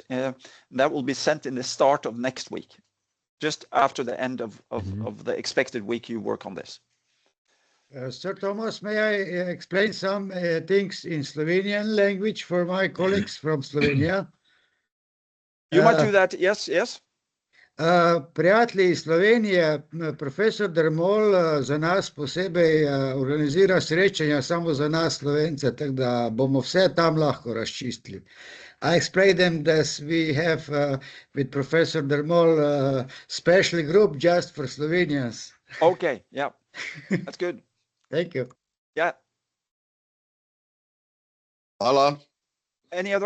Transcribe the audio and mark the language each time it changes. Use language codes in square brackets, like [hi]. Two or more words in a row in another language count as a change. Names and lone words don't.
[en] That will be sent in the start of next week, just after the end of the expected week you work on this. Sir Thomas, may I explain some things in Slovenian language for my colleagues from Slovenia? You might do that. Yes, yes. [sl] Prijatelji iz Slovenije, profesor Dermol za nas posebej organizira srečanja samo za nas Slovence, tako da bomo vse tam lahko razčistili. [en] I explained them that we have with Professor Dermol a special group just for Slovenians. Okay, yeah, that's good. Thank you. Yeah. [sl] Hvala. [en] Any other